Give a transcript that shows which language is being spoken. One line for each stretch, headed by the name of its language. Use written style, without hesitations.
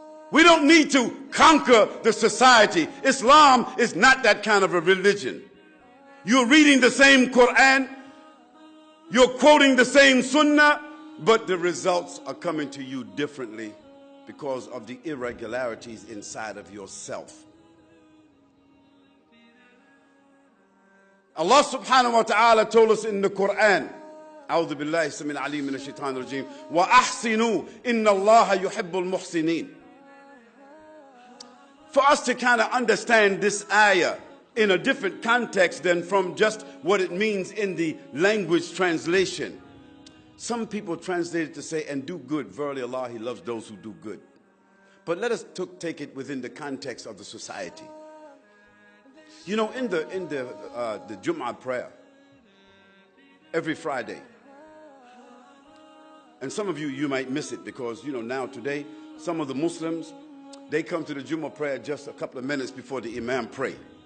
English: We don't need to conquer the society. Islam is not that kind of a religion. You're reading the same Quran, you're quoting the same Sunnah, but the results are coming to you differently because of the irregularities inside of yourself. Allah subhanahu wa ta'ala told us in the Quran,
Arabic: أعوذ بالله السميع العليم من الشيطان الرجيم وأحسنوا إن الله يحب المحسنين.
English: For us to kind of understand this ayah in a different context than from just what it means in the language translation. Some people translate it to say, and do good. Verily Allah, He loves those who do good. But let us take it within the context of the society. You know, in the Jum'ah prayer, every Friday, and some of you might miss it because, you know, now today, some of the Muslims, they come to the Jum'ah prayer just a couple of minutes before the Imam pray.